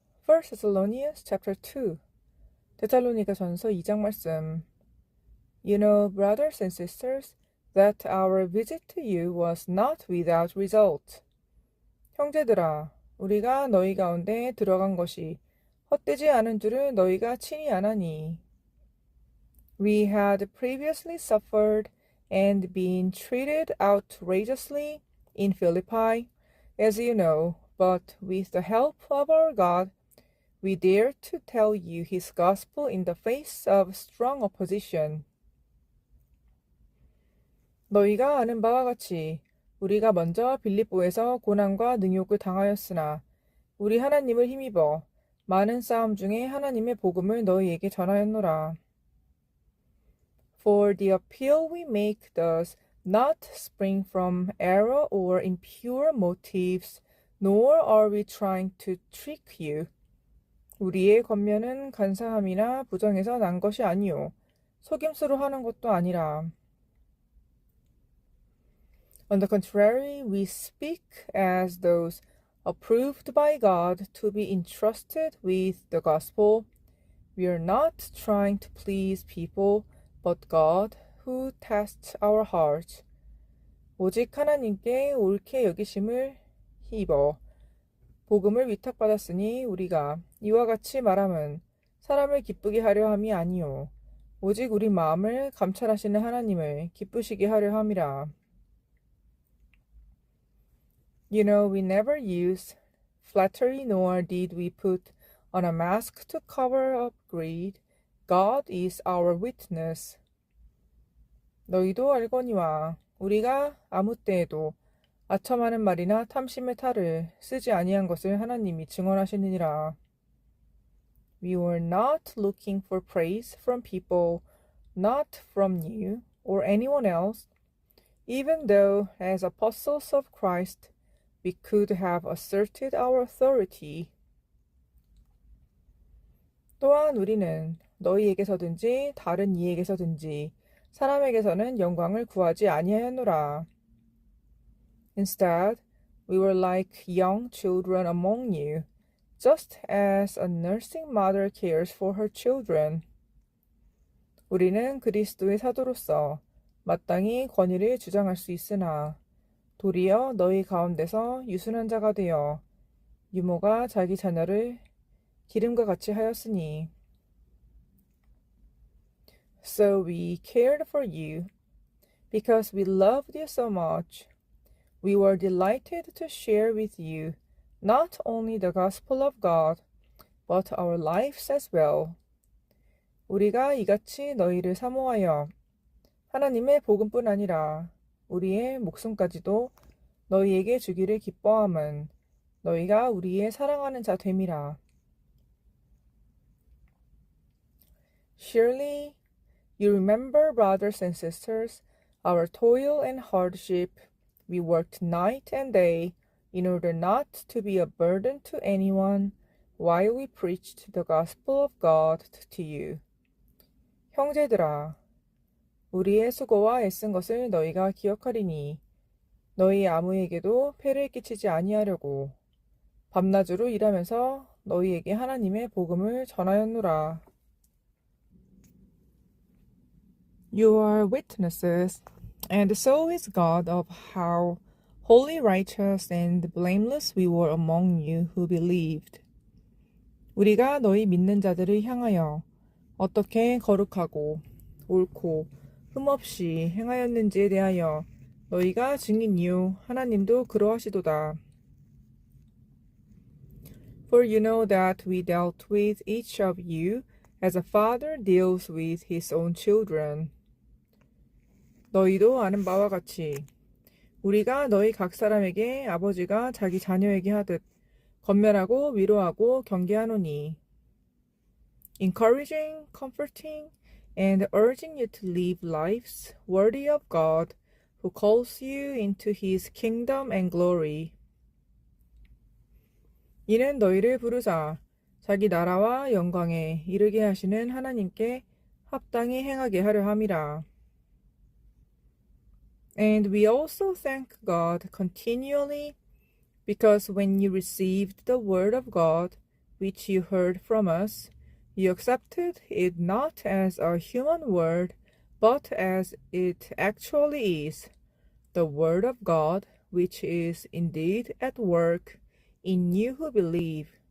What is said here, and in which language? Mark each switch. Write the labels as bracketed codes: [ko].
[en] First Thessalonians chapter 2. [ko] 데살로니가 전서 2장 말씀. [en] You know, brothers and sisters, that our visit to you was not without result. [ko] 형제들아, 우리가 너희 가운데 들어간 것이 헛되지 않은 줄을 너희가 친히 아나니. [en] We had previously suffered and been treated outrageously in Philippi, as you know, but with the help of our God, we dare to tell you his gospel in the face of strong opposition. [ko] 너희가 아는 바와 같이 우리가 먼저 빌립보에서 고난과 능욕을 당하였으나 우리 하나님을 힘입어 많은 싸움 중에 하나님의 복음을 너희에게 전하였노라. [en] For the appeal we make does not spring from error or impure motives, nor are we trying to trick you. [ko] 우리의 권면은 간사함이나 부정에서 난 것이 아니요 속임수로 하는 것도 아니라. [en] On the contrary, we speak as those approved by God to be entrusted with the gospel. We are not trying to please people, but God, who tests our hearts. [ko] 오직 하나님께 옳게 여기심을 힘입어 복음을 위탁받았으니 우리가 이와 같이 말함은 사람을 기쁘게 하려 함이 아니요 오직 우리 마음을 감찰하시는 하나님을 기쁘시게 하려 함이라. [en] You know, we never used flattery, nor did we put on a mask to cover up greed. God is our witness. [ko] 너희도 알거니와 우리가 아무 때에도 아첨하는 말이나 탐심의 탈을 쓰지 아니한 것을 하나님이 증언하시느니라. [en] We were not looking for praise from people, not from you or anyone else, even though as apostles of Christ we could have asserted our authority. [ko] 또한 우리는 너희에게서든지 다른 이에게서든지 사람에게서는 영광을 구하지 아니하였노라. [en] Instead, we were like young children among you, just as a nursing mother cares for her children. [ko] 우리는 그리스도의 사도로서 마땅히 권위를 주장할 수 있으나 도리어 너희 가운데서 유순한 자가 되어 유모가 자기 자녀를 기름과 같이 하였으니. [en] So we cared for you, because we loved you so much. We were delighted to share with you not only the gospel of God, but our lives as well. [ko] 우리가 이같이 너희를 사모하여 하나님의 복음뿐 아니라 우리의 목숨까지도 너희에게 주기를 기뻐함은 너희가 우리의 사랑하는 자 됨이라. [en] Surely you remember, brothers and sisters, our toil and hardship. We worked night and day in order not to be a burden to anyone while we preached the gospel of God to you. [ko] 형제들아, 우리의 수고와 애쓴 것을 너희가 기억하리니 너희 아무에게도 폐를 끼치지 아니하려고 밤낮으로 일하면서 너희에게 하나님의 복음을 전하였노라. [en] You are witnesses, and so is God, of how holy, righteous, and blameless we were among you who believed. [ko] 우리가 너희 믿는 자들을 향하여 어떻게 거룩하고 옳고 흠없이 행하였는지에 대하여 너희가 증인이요 하나님도 그러하시도다. [en] For you know that we dealt with each of you as a father deals with his own children. [ko] 너희도 아는 바와 같이 우리가 너희 각 사람에게 아버지가 자기 자녀에게 하듯 권면하고 위로하고 경계하노니. [en] Encouraging, comforting, and urging you to live lives worthy of God, who calls you into his kingdom and glory. [ko] 이는 너희를 부르사 자기 나라와 영광에 이르게 하시는 하나님께 합당히 행하게 하려 함이라. [en] And we also thank God continually, because when you received the word of God, which you heard from us, you accepted it not as a human word, but as it actually is, the word of God, which is indeed at work in you who believe.